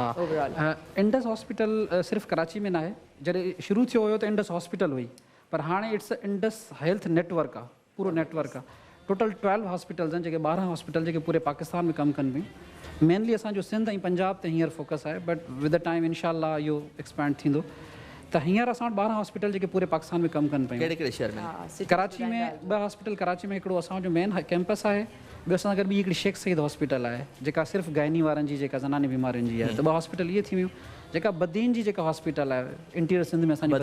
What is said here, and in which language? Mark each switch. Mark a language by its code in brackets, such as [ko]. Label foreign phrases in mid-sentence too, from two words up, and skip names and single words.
[sd] ओवरऑल इंडस हॉस्पिटल सिर्फ़ु कराची में न आहे। जॾहिं शुरू थियो हुयो त इंडस हॉस्पिटल हुई, पर हाणे इट्स इंडस हेल्थ नेटवर्क आहे, पूरो नेटवर्क आहे। टोटल 12 हॉस्पिटल्स आहिनि, जेके 12 हॉस्पिटल जेके पूरे पाकिस्तान में कमु कनि पियूं। मेनली असांजो सिंध ऐं पंजाब ते हींअर फोकस आहे, [en] but with the time [ar] إن شاء الله [sd] इहो एक्सपैंड थींदो। त हींअर असां वटि 12 हॉस्पिटल जेके पूरे पाकिस्तान में कमु कनि पियूं। कहिड़े कहिड़े शहर में? कराची में 2 हॉस्पिटल, कराची में हिकिड़ो असांजो मेन कैंपस आहे, ॿियो असां गॾु ॿी हिकिड़ी शेख सईद हॉस्पिटल आहे जेका सिर्फ़ु गाइनी वारनि जी, जेका ज़नानी बीमारियुनि जी आहे। त 2 हॉस्पिटल इहे थी वियूं। जेका बदीन जी जेका हॉस्पिटल आहे इंटीरियर सिंध में असांजी